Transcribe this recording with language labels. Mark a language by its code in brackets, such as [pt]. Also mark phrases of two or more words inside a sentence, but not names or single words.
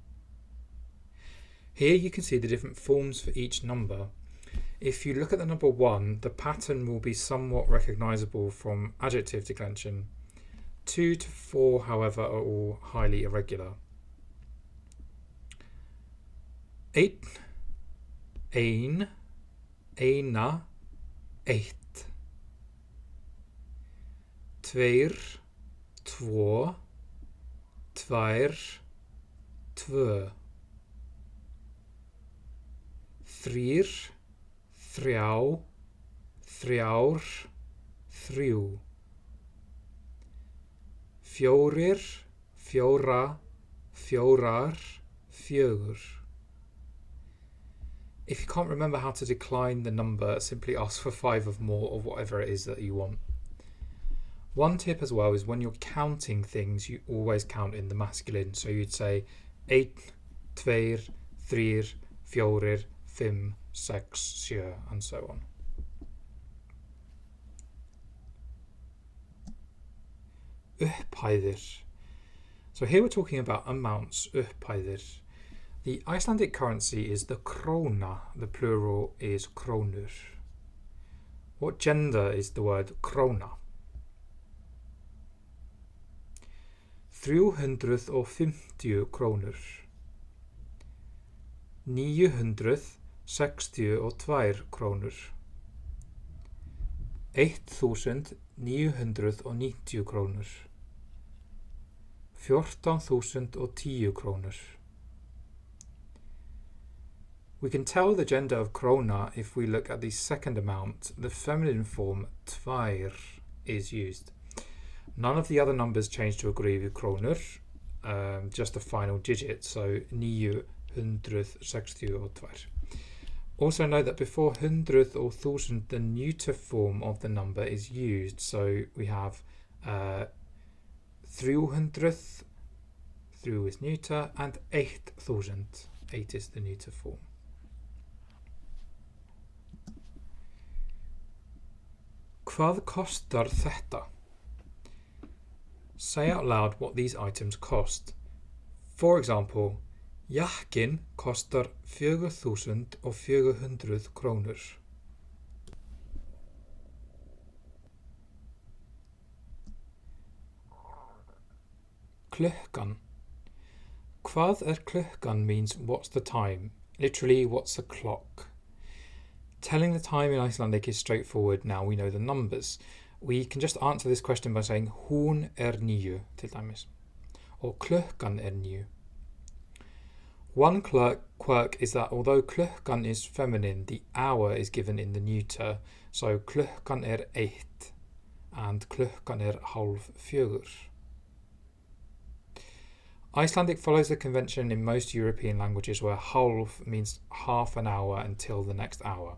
[en] Here you can see the different forms for each number. If you look at the number 1, the pattern will be somewhat recognisable from adjective declension. 2 to 4, however, are all highly irregular. 8, [is] ein, eina, eitt. 2, tvo, tvær, tvö. 3, þrjá, þrjár, þrjú. 4, fjóra, fjórar, fjögur. [en] If you can't remember how to decline the number, simply ask for 5 or more of whatever it is that you want. One tip as well is when you're counting things, you always count in the masculine. So you'd say 1, 2, 3, 4, 5, 6, 7, and so on. [is] Upphæðir. [en] So here we're talking about amounts, upphæðir. The Icelandic currency is the króna. The plural is krónur. What gender is the word króna? 350 krónur. 962 krónur. 1990 krónur. 14.010 krónur. We can tell the gender of króna if we look at the second amount. The feminine form tvær is used. None of the other numbers change to agree with krónur, just the final digit, so 962. Also note that before 100 or 1000 the neuter form of the number is used, so we have 300, through is neuter, and 8000, 8 is the neuter form. [is] Hvað kostar þetta? [en] Say out loud what these items cost. For example, [is] jakkinn kostar 4.400 krónur. Klukkan. Hvað klukkan [en] means what's the time, literally what's the clock. Telling the time in Icelandic is straightforward now we know the numbers. We can just answer this question by saying [is] hún níu, til dæmis, [en] or [is] klukkan níu. [en] One quirk is that although klukkan is feminine, the hour is given in the neuter, so klukkan 1 and klukkan 3:30. Icelandic follows the convention in most European languages where hálf means half an hour until the next hour.